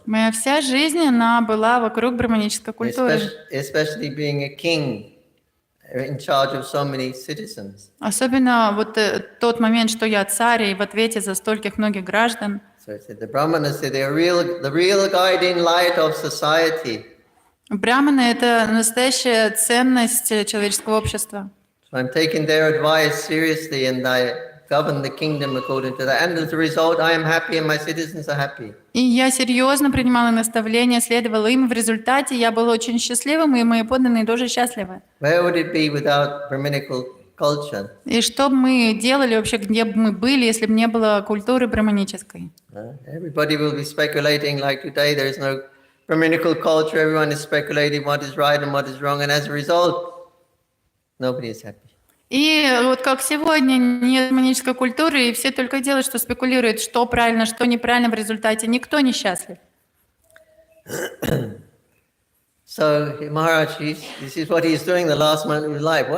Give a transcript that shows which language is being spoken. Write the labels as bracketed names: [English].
[Russian] Моя вся жизнь, она была вокруг браманической культуры. [English] Especially being a king in charge of so many citizens. [Russian] Особенно вот тот момент, что я царь и в ответе за стольких многих граждан. [English] So the Brahmanas, they're the real guiding light of society. [Russian] Браманы – это настоящая ценность человеческого общества. [English] So I'm taking their advice seriously, and I govern the kingdom according to that. And as a result, I am happy, and my citizens are happy. [Russian] И я серьезно принимала наставления, следовала им. В результате я была очень счастливым, и мои подданные тоже счастливы. [English] Where would it be without Brahmanical culture? [Russian] И что бы мы делали вообще, где бы мы были, если бы не было культуры браманической? [English] Everybody will be speculating like today. There is no Brahmanical culture. Everyone is speculating what is right and what is wrong, and as a result, nobody is happy. [Russian] И вот как сегодня нет браманической культуры, и все только делают, что спекулируют, что правильно, что неправильно, в результате никто не счастлив. [English] So Maharaj, this is what he's doing the last moment of his life.